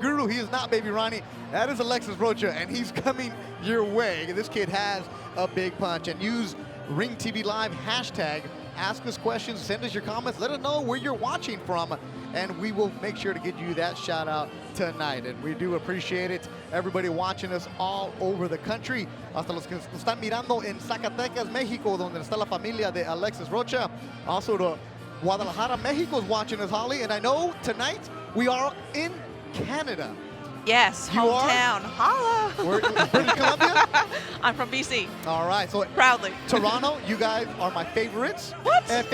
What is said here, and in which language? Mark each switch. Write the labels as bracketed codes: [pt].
[en] Guru, he is not Baby Ronnie. That is Alexis Rocha, and he's coming your way. This kid has a big punch. And use RingTVLive hashtag. Ask us questions, send us your comments, let us know where you're watching from, and we will make sure to get you that shout out tonight. And we do appreciate it. Everybody watching us all over the country, [es] hasta los que nos están mirando en Zacatecas, Mexico, donde está la familia de Alexis Rocha. [en] Also to Guadalajara, Mexico is watching us, Holly, and I know tonight we are in Canada. Yes, You hometown. Holla. We're in British Columbia? I'm from BC. All right, so Proudly. Toronto, you guys are my favorites. What?